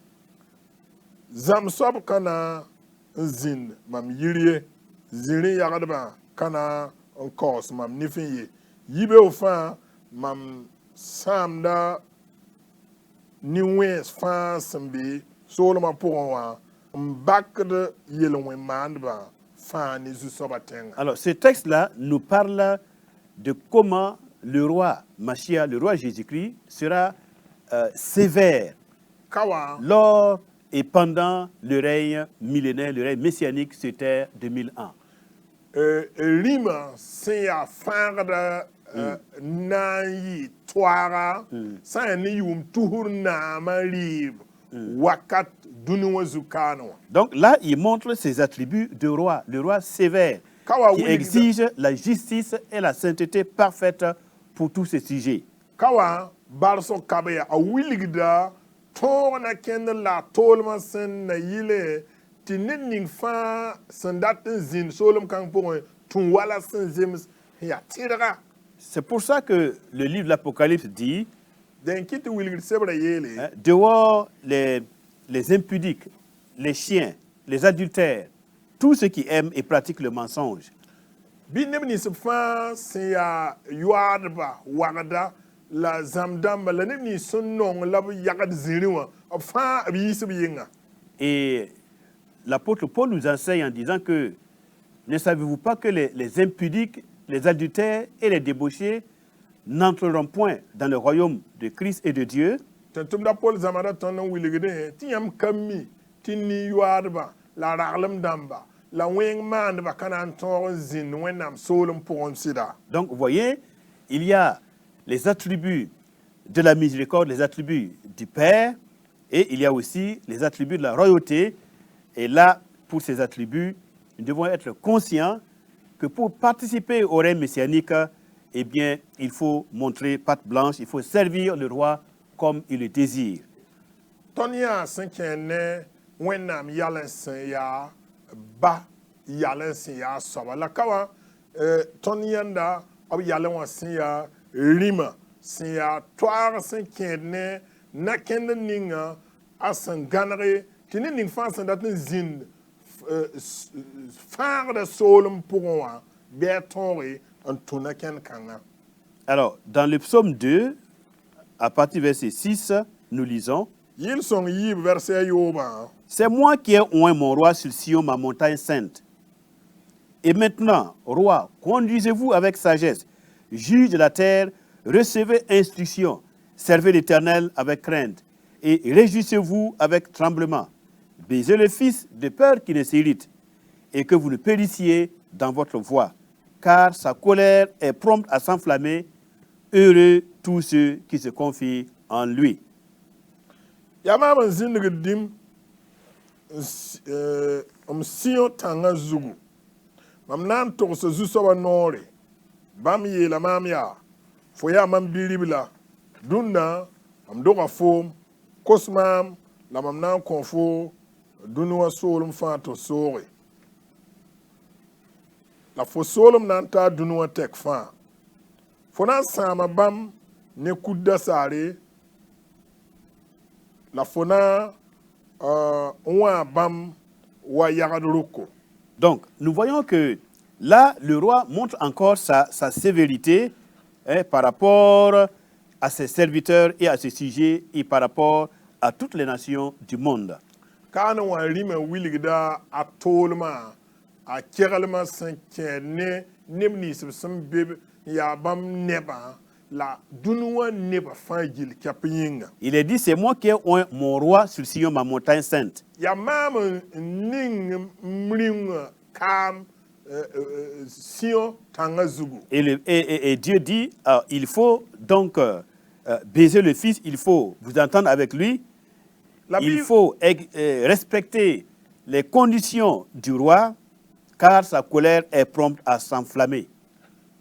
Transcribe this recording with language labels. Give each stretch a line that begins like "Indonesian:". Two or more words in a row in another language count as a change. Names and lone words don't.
Mossi: zãmb soab ka na n zĩnd mam yir ye zĩrẽ yagdbã ka na n kaoos mam nif n ye yibeoog fãa mam sãamda nin-wẽens fãa sẽn be soolmã pʋgẽ wã n bakd yel-wẽn-maandbã fãa ne zu-soabã tẽnga.
French: Alors, ce texte-là nous parle de comment le roi Mashiach, le roi Jésus-Christ, sera sévère
Mossi: Kawa
French: lors et pendant le règne millénaire, le règne messianique sur terre de 1000 ans.
Mossi: rĩmã sẽn yaa fãagda na n yɩ toaaga sã n yaa ne yʋʋm tusr naamã rɩɩb wakat dũni wã zu-kaanẽ wã.
French: Donc là, il montre ses attributs de roi, le roi sévère,
Mossi: Kawa
French: qui exige la justice et la sainteté parfaite pour tous ces sujets.
Mossi: Kawa barsg kab ya a wilgda tõog na kẽnd la a toolmã sẽn na yɩle tɩ ned ning fãa sẽn dat n zĩnd soolem kãng pʋgẽ tũn wala sẽn zems n yaa tɩrga.
French: C'est pour ça que le livre de l'Apocalypse dit,
Mossi: dẽn kɩ tɩ wilgd sebra yeele
French: hein, dehors les impudiques, les chiens, les adultères, tous ceux qui aiment et pratiquent le mensonge.
Mossi: bɩ neb nins fãa sẽn yaa yoaadba wagda la zãmb-dãmba la neb nins sẽn nong la b yagd zĩrẽ wã b fãa b yiis b yɩnga.
French: Et l'apôtre Paul nous enseigne en disant que ne savez-vous pas que les impudiques, les adultères et les débauchés n'entreront point dans le royaume de Christ et de Dieu?
Mossi: tɩ tʋmda pol zãmada tõnd n wilgdẽ tɩ yãmb ka mi tɩ nin-yoaadbã la raglem dãmba la wẽng maandbã ka na n tõog n zĩnd wẽnnaam soolem pʋgẽ sɩda.
French: Donc, vous voyez, il y a les attributs de la miséricorde, les attributs du Père, et il y a aussi les attributs de la royauté. Et là, pour ces attributs, nous devons être conscients que pour participer au règne messianique, eh bien, il faut montrer patte blanche, il faut servir le roi comme il le désire.
Mossi: Tõnd yaa sẽn kẽ ne wẽnnaam yal n sẽn yaa ba yal n sẽn yaa soaba la ka wã tõnd yãnda b yal wã sẽn yaa rĩmã sẽn yaa toaag sẽn kẽed ne nakẽnd ninga a sẽn gãnege tɩ ne ning fãa sẽn dat n zĩnd fãagda soolem pʋgẽ wã bɩ a tõoge n tũ nakẽnd kãngã.
French: Alors, dans le psaume 2, à partir du verset 6, nous lisons,
Mossi: Yɩl-sõng yiib verset a yoobã
French: c'est moi qui ai oint mon roi sur Sion, ma montagne sainte. Et maintenant, roi, conduisez-vous avec sagesse, juge de la terre, recevez instruction, servez l'Éternel avec crainte, et réjouissez-vous avec tremblement. Baisez le Fils de peur qu'il ne s'irrite, et que vous ne périssiez dans votre voie, car sa colère est prompte à s'enflammer. Heureux tous ceux qui se confient en lui.
Mossi: yaa maam n zĩndg dĩm m sĩo tãngã zugu mam na n togs zu-soabã noore bãmb yeela maam yaa fo yaa mam bi-rib la dũnna mam doga foom kos maam la mam na n kõ fo dũni wã soolem fãa tɩ sooge la fo soolem na n taa dũni wã tɛk fãa fo na n sãama bãmb ne kudda saare la fo na n wã bãmb wa yagd roko.
French: Donc, nous voyons que là, le roi montre encore sa sévérité par rapport à ses serviteurs et à ses sujets et par rapport à toutes les nations du monde.
Mossi: Kaan wã rĩmã wilgda a toolmã a keglmã sẽn kẽ ne neb nins b sẽn be n yaa bãmb nebã la dũni wã nebã fãa gill kɛp yĩnga.
French: Il est dit, c'est moi qui ai oint mon roi sur Sion, ma montagne sainte.
Mossi: Yaa maam n ning m rĩngã kaam Sion tãngã zugu.
French: Et Dieu dit, il faut donc baiser le Fils, il faut vous entendre avec lui, il faut respecter les conditions du roi, car sa colère est prompte à s'enflammer.